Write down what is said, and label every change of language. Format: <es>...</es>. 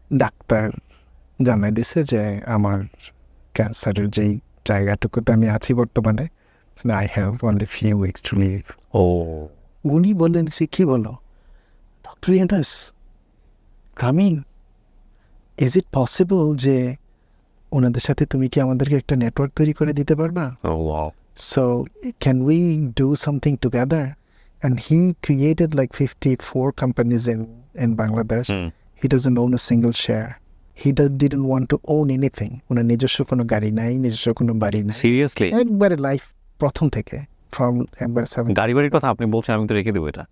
<bn>Doctor জানাই দিছে যে আমার ক্যান্সারের যেই জায়গাটুকুতে আমি আছি বর্তমানে,</bn> <en>I have only few weeks to live. ও</en> <bn>উনি বললেন যে কী বলো ডক্টর ইউনুস, গ্রামীণ,</bn> <en>is it possible</en> <bn>যে ওনাদের সাথে তুমি কি আমাদেরকে একটা নেটওয়ার্ক তৈরি করে দিতে পারবা? Wow</bn> <en>So can we do something together? And he created like 54 companies in Bangladesh. He doesn't own a single share. He didn't want to own anything.</en> <bn>ওনার নিজস্ব কোনো গাড়ি নাই, নিজস্ব কোনো বাড়ি নাই।</bn> <en>seriously</en> <bn>একবারে লাইফ প্রথম থেকে ফ্রম একবার গাড়ি বাড়ির কথা আপনি বলছেন, আমি তো রেখে দেবো এটা।</bn>